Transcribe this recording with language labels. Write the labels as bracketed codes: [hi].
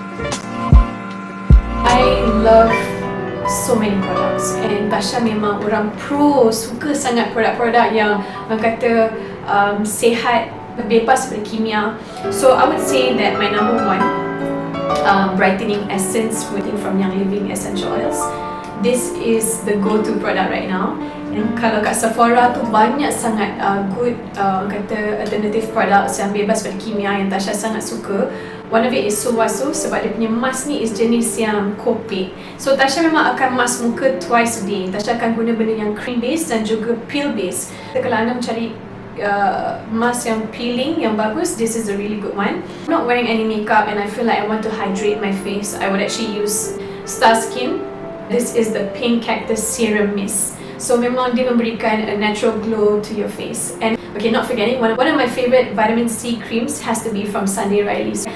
[en] I love so many products, and [ms] Tasha memang orang pro, suka sangat produk-produk yang orang kata sihat, bebas dari kimia. [en] So I would say that my number one brightening essence from Young Living essential oils. This is the go-to product right now. [ms] And kalau kat Sephora tu banyak sangat good kata alternative products yang bebas dari kimia yang Tasha sangat suka. [en] One of it is [ms] Suwasu, sebab dia punya mask ni is jenis yang Kope. So Tasha memang akan mask muka [en] twice a day. [ms] Tasha akan guna benda yang cream base dan juga peel base. Kalau anda mencari mask yang peeling yang bagus, [en] this is a really good one. I'm not wearing any makeup and I feel like I want to hydrate my face, I would actually use Star Skin. This is the Pink Cactus Serum Mist. So [ms] memang dia memberikan [en] a natural glow to your face. And okay, not forgetting, one of my favorite vitamin C creams has to be from Sunday Riley's.